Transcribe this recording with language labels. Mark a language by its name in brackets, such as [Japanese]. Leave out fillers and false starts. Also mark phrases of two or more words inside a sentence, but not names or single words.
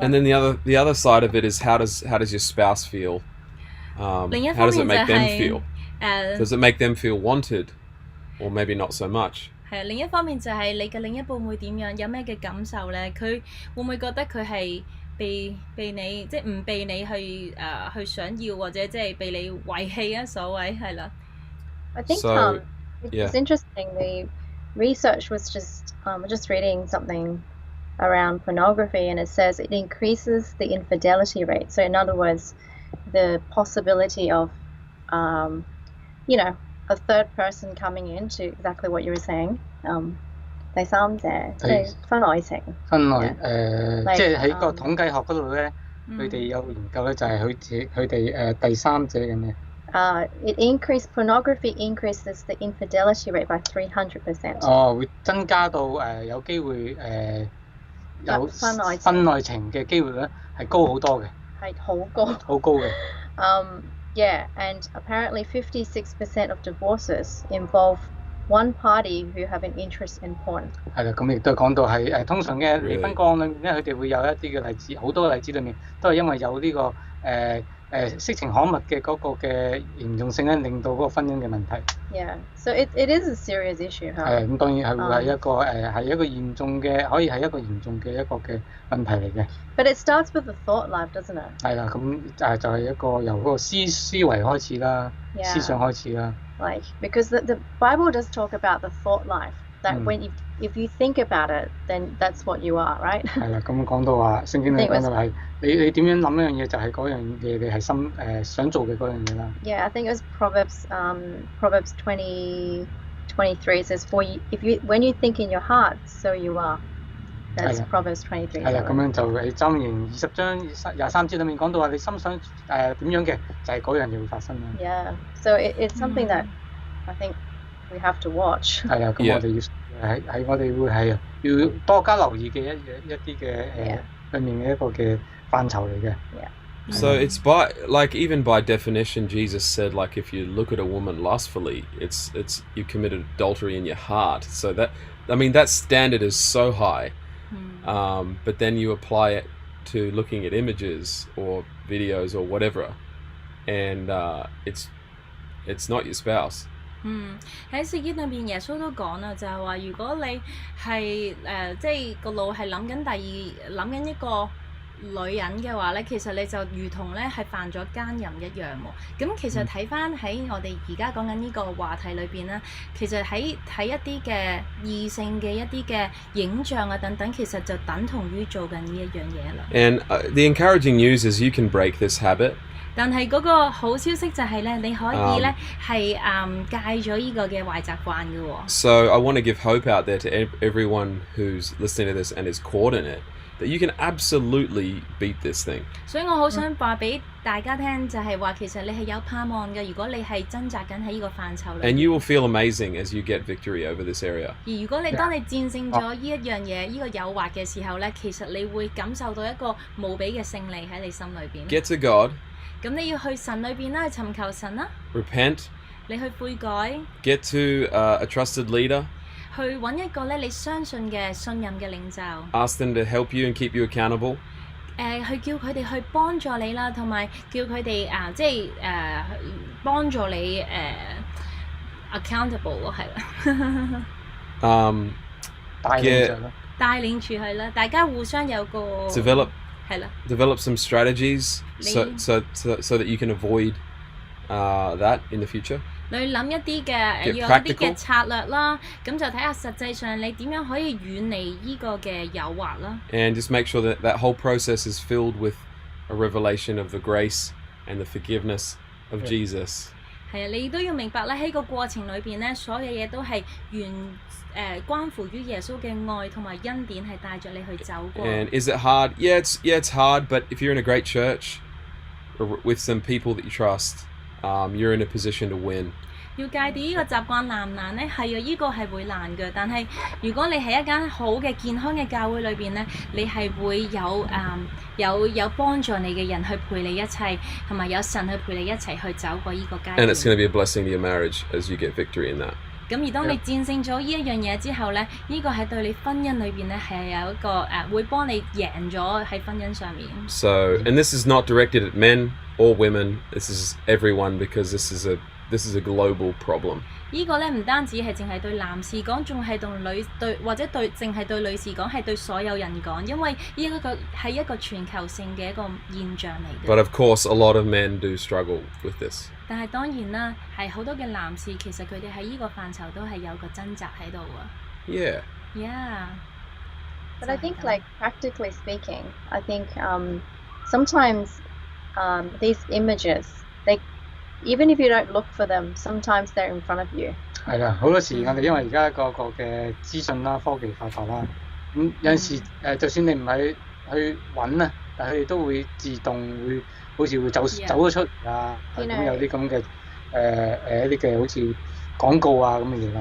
[English] And then the other side of it is how does your spouse feel? [Cantonese] 另一 [English] how [Cantonese] 方 [English] does it [Cantonese] 面 [English] make [Cantonese] 就 [English] them [Cantonese] 係 [English] feel? Does it make them feel wanted, or maybe not so much? [Cantonese] 係另一方面就係你嘅另一半會點樣，有咩嘅感受咧？佢會唔會覺得佢係被你即係唔被你去想要，或者即係被你遺棄啊？所謂係啦。 [English] I think it's interesting. The research was just reading something around pornography, and it says it increases the infidelity rate. So in other words, the possibility of a third person coming into exactly what you were saying. [Cantonese] 第三者即係婚外情。婚外即係喺個統計學嗰度咧，佢哋有研究咧，就係佢哋第三者嘅咩 [English] ？It increased pornography increases the infidelity rate by 300%. [Cantonese] 哦，會增加到有機會有婚外情嘅機會咧係高好多嘅。係好高。好高嘅。 [English] Yeah, and apparently 56% of divorces involve one party who have an interest in porn. [Cantonese] 係啦，咁亦都講到係通常嘅離婚個案裏面咧，佢哋會有一啲嘅例子，好多嘅例子裏面都係因為有呢個色情刊物嘅嗰個嘅嚴重性咧，令到嗰個婚姻嘅問題。 [English] Yeah, so it is a serious issue. [Cantonese] 係咁，當然係會係一個嚴重嘅，可以係一個嚴重嘅一個嘅問題嚟嘅。 [English] But it starts with the thought life, doesn't it? [Cantonese] 係啦，咁就係一個由嗰個思維開始啦，思想開始啦。 [English] Like because the Bible does talk about the thought life. That when if you think about it, then that's what you are, right? [Cantonese] 係啦，咁講到話聖經裏講到係你點樣諗一樣嘢，就係嗰樣嘢你係想做嘅嗰樣嘢啦。 [English] Yeah, I think it was Proverbs 20:23 says, "For when you think in your heart, so you are." That's Proverbs 23. [Cantonese] 係啦，咁樣就喺箴言20章23節裏面講到話，你心想點樣嘅，就係嗰樣嘢會發生啦。 [English] Yeah, so it's something that I think we have to watch. [Cantonese] 係啊，咁我哋係我哋會係要多加留意嘅一啲嘅裏面嘅一個嘅範疇嚟嘅。 [English] Yeah. So it's even by definition, Jesus said if you look at a woman lustfully, it's you committed adultery in your heart. So that standard is so high. But then you apply it to looking at images or videos or whatever, and it's not your spouse. [Cantonese] 喺聖經裏邊，耶穌都講啦，就係話如果你係即係個腦係諗緊一個女人嘅話咧，其實你就如同咧係犯咗奸淫一樣喎。咁其實睇翻喺我哋而家講緊呢個話題裏邊咧，其實喺睇一啲嘅異性嘅一啲嘅影像啊等等，其實就等同於做緊呢一樣嘢啦。 [English] And the encouraging news is you can break this habit. [Cantonese] 但係嗰個好消息就係咧，你可以咧係戒咗呢個嘅壞習慣嘅喎。 [English] So I want to give hope out there to everyone who's listening to this and is caught in it. that you can absolutely beat this thing. [Cantonese] 所以我好想話俾大家聽，就係話其實你係有盼望嘅。如果你係掙扎緊喺呢個範疇裏 [English] And you will feel amazing as you get victory over this area. [Cantonese] 而如果當你戰勝咗呢一樣嘢、呢個誘惑嘅時候咧，其實你會感受到一個無比嘅勝利喺你心裏邊。 [English] Get to God. [Cantonese] 咁你要去神裏邊啦，去尋求神啦， [English] Repent. [Cantonese] 你去悔改， [English] Get to a trusted leader. [Cantonese] 去揾一個咧你相信嘅、信任嘅領袖。 [English] Ask them to help you and keep you accountable. [Cantonese] 去叫佢哋去幫助你啦，同埋叫佢哋即係幫助你accountable 係啦。帶領住去啦，大家互相有個 [English] Develop [Cantonese] 係啦。 [English] Develop some strategies so that you can avoid that in the future. [Cantonese] 你諗一啲嘅要有一啲嘅策略啦，咁就睇下實際上你點樣可以遠離呢個嘅誘惑啦。 [English] And just make sure that whole process is filled with a revelation of the grace and the forgiveness of Jesus. [Cantonese] 係啊，你都要明白咧，喺個過程裏邊咧，所有嘢都係關乎於耶穌嘅愛同埋恩典，係帶著你去走過。 [English] And is it hard? Yeah, it's hard. But if you're in a great church with some people that you trust, you're in a position to win. [Cantonese] 要戒掉呢個習慣難唔難呢？係啊，呢個係會難嘅。但係如果你喺一間好嘅健康嘅教會裏邊呢，你係會有幫助你嘅人去陪你一齊，同埋有神去陪你一齊去走過呢個階段。 [English] And it's going to be a blessing to your marriage as you get victory in that. [Cantonese] 咁而當你戰勝咗呢一樣嘢之後呢，呢個係對你婚姻裏邊呢係有一個會幫你贏咗喺婚姻上面。 [English] So, and this is not directed at men or women. This is everyone because this is a global problem. [Cantonese] 呢個咧唔單止係淨係對男士講，仲係或者淨係對女士講，係對所有人講，因為呢一個係一個全球性嘅一個現象嚟嘅。 [English] But of course, a lot of men do struggle with this. [Cantonese] 但係當然啦，係好多嘅男士其實佢哋喺呢個範疇都係有個掙扎喺度啊。 [English] Yeah. Yeah. But I think, like, practically speaking, I think sometimes these images, even if you don't look for them, sometimes they're in front of you. [Cantonese] 係啦，好多時我哋因為而家個嘅資訊啦、科技發達啦，咁有陣時就算你唔係去揾啊，但係佢哋都會自動會好似會走咗出啊，咁有啲咁嘅一啲嘅好似廣告啊咁嘅嘢啦。